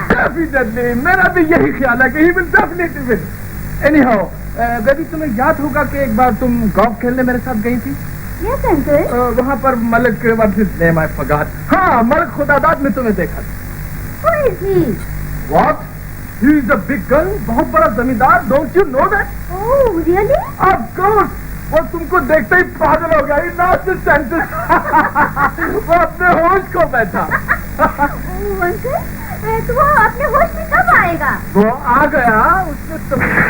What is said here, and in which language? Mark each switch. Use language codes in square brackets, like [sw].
[en] Definitely, [hi] मेरा भी यही ख्याल है कि [en] he will definitely win. Anyhow, [hi] baby, तुम्हें याद होगा कि एक बार तुम गोल्फ खेलने मेरे साथ गई थी? [en] Yes, uncle. [hi] वहाँ पर Malik [en] What is name I forgot. [hi] हाँ, मलिक खुदादाद ने तुम्हें देखा था। [en] Who is he? What? He is a big gun, [hi] बहुत बड़ा जमींदार। [en] Don't you know that? Oh, really? Of course. [hi] वो तुमको देखते ही पागल हो गया। लास्ट सेंटेंस वो अपने होश को बैठा। ओह अंकल, तो वो अपने होश में कब आएगा? वो आ गया, उसने तुम